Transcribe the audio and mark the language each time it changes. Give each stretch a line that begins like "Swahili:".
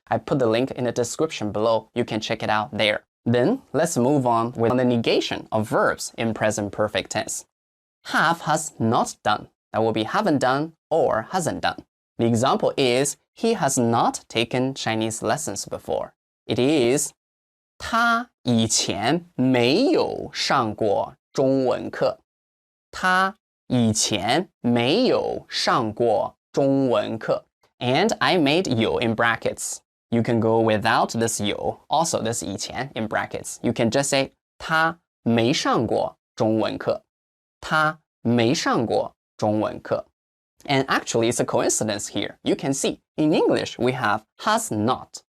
English: I put the link in the description below. You can check it out there. Then, let's move on with the negation of verbs in present perfect tense. Have has not done. That will be haven't done or hasn't done. The example is, he has not taken Chinese lessons before. It is,
Chinese: 他以前没有上过中文课。他以前没有上过中文课。
English: And I made 有 in brackets. You can go without this 有, also this 以前 in brackets. You can just say
Chinese: 他没上过中文课。他没上过中文课。
English: And actually, it's a coincidence here. You can see, in English, we have has not.